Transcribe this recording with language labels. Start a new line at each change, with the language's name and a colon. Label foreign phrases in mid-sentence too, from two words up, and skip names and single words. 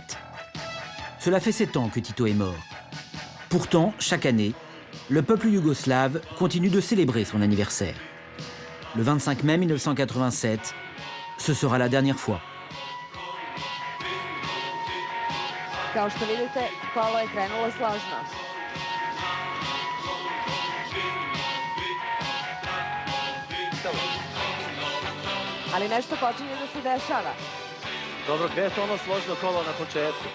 French: Cela fait 7 ans que Tito est mort. Pourtant, chaque année, le peuple yougoslave continue de célébrer son anniversaire. Le 25 mai 1987, ce sera la dernière fois.
Serbian: Kao što vidite, kolo je krenulo složno. ali nešto počinje da se dešava. Dobro, gde je to ono složno kolo na početku?